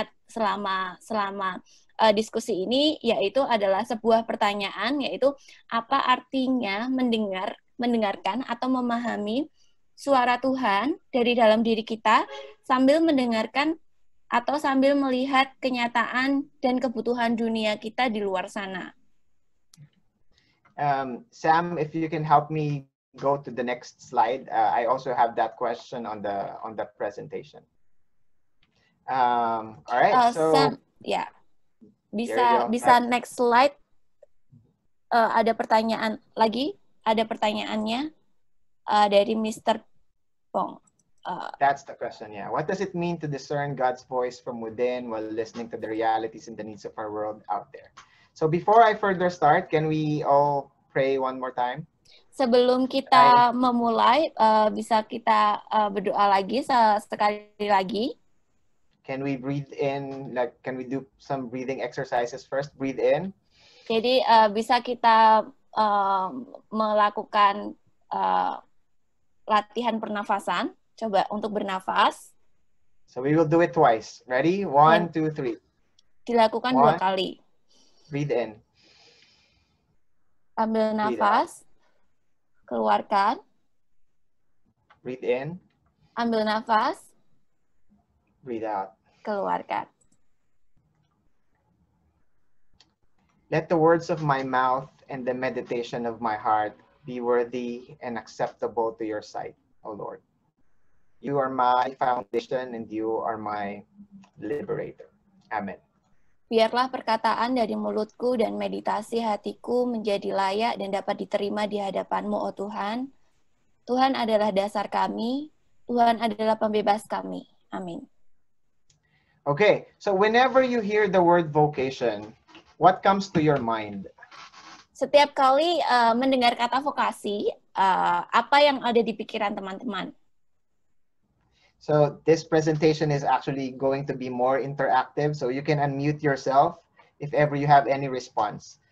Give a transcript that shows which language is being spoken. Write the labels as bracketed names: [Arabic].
[Indonesian] selama diskusi ini, yaitu adalah sebuah pertanyaan, yaitu apa artinya mendengarkan atau memahami suara Tuhan dari dalam diri kita sambil mendengarkan atau sambil melihat kenyataan dan kebutuhan dunia kita di luar sana. [English] Sam, if you can help me go to the next slide. I also have that question on the presentation. All right, so [Indonesian] Sam, ya, bisa [English] next slide. [Indonesian] Ada pertanyaan lagi, ada pertanyaannya dari Mr. Bong. [English] That's the question, yeah. What does it mean to discern God's voice from within while listening to the realities and the needs of our world out there? So before I further start, can we all pray one more time? [Indonesian] Sebelum kita memulai, bisa kita berdoa lagi sekali lagi. [English] Can we breathe in? Like, can we do some breathing exercises first? Breathe in. [Indonesian] Jadi bisa kita melakukan latihan pernafasan. Coba untuk bernafas. [English] So we will do it twice. Ready? 1, 2, 3. [Indonesian] Dilakukan 2 kali. [English] Breathe in. [Indonesian] Ambil nafas. Keluarkan. [English] Breathe in. [Indonesian] Ambil nafas. [English] Breathe out. [Indonesian] Keluarkan. [English] Let the words of my mouth and the meditation of my heart be worthy and acceptable to your sight, O Lord. You are my foundation and you are my liberator. Amen. [Indonesian] Biarlah perkataan dari mulutku dan meditasi hatiku menjadi layak dan dapat diterima di hadapan-Mu, oh Tuhan. Tuhan adalah dasar kami, Tuhan adalah pembebas kami. Amin. [English] Okay, so whenever you hear the word vocation, what comes to your mind? [Indonesian] Setiap kali mendengar kata vokasi, apa yang ada di pikiran teman-teman? [English] So this presentation is actually going to be more interactive, so you can unmute yourself if ever you have any response.